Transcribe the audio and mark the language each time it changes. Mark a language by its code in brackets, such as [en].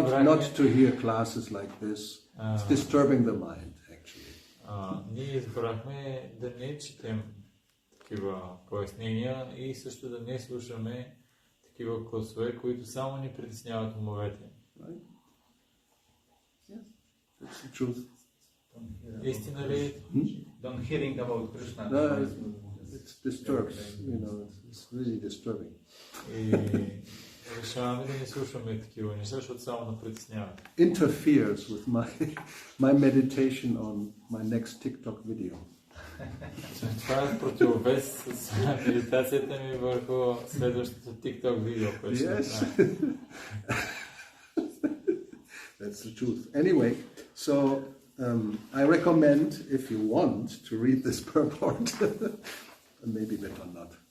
[en] not to hear classes like this. It's disturbing the mind, actually. [bg] Ние избрахме да не четем такива пояснения и също да не слушаме такива класове, които само ни притесняват умовете. [en] Right? Yes, that's the truth. [bg] Истина ли? [en] Don't hearing about Krishna. No, it disturbs. It's really disturbing. [bg] И решаваме да не слушаме такива неща, защото само да притесняват. [en] Interferes with my meditation on my next TikTok video. [bg] Това е противовес с медитацията ми върху следващото TikTok видео, което ще направя. [en] That's the truth. Anyway, so I recommend, if you want, to read this purport, and maybe better not.